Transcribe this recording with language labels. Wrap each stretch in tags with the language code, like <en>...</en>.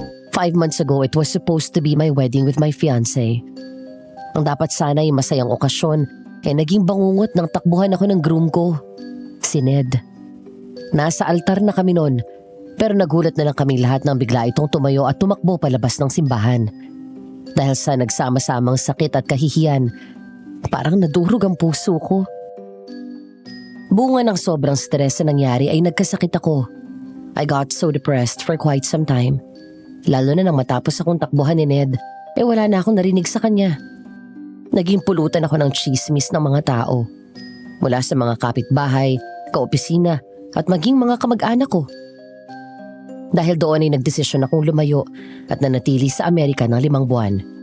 <en>Five months ago, it was supposed to be my wedding with my fiancé.</en> <tl>Ang dapat sana ay masayang okasyon, naging bangungot ng takbuhan ako ng groom ko, si Ned. Nasa altar na kami noon, pero nagulat na lang kaming lahat nang bigla itong tumayo at tumakbo palabas ng simbahan. Dahil sa nagsama-samang sakit at kahihiyan, parang nadurog ang puso ko. Bunga ng sobrang stress na nangyari ay nagkasakit ako.</tl> <en>I got so depressed for quite some time.</en> <tl>Lalo na nang matapos akong takbuhan ni Ned, wala na akong narinig sa kanya. Naging pulutan ako ng chismis ng mga tao. Mula sa mga kapitbahay, kaopisina, at maging mga kamag-anak ko. Dahil doon ay nagdesisyon akong lumayo at nanatili sa Amerika ng 5 buwan.</tl>